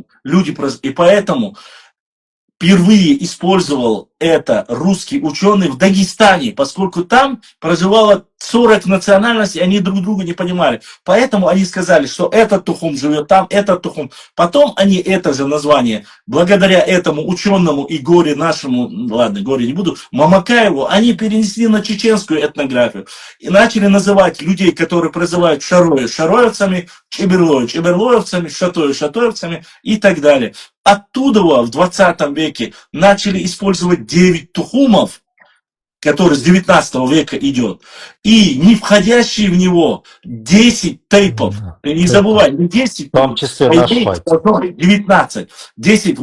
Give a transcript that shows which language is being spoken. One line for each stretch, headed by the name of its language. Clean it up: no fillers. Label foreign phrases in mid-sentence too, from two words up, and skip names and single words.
Russian: Люди, и поэтому впервые использовал это русский ученый в Дагестане, поскольку там проживало 40 национальностей, они друг друга не понимали. Поэтому они сказали, что этот тухум живет там, этот тухум. Потом они это же название, благодаря этому ученому и горе нашему, ладно, горе не буду, Мамакаеву, они перенесли на чеченскую этнографию. И начали называть людей, которые прозывают шароев, шароевцами, чеберлоевцами, шатоевцами и так далее. Оттуда в 20 веке начали использовать 9 тухумов, который с 19 века идет, и не входящие в него 10 тейпов. Ты не забывай, не 10, В том числе а наш 19. 10.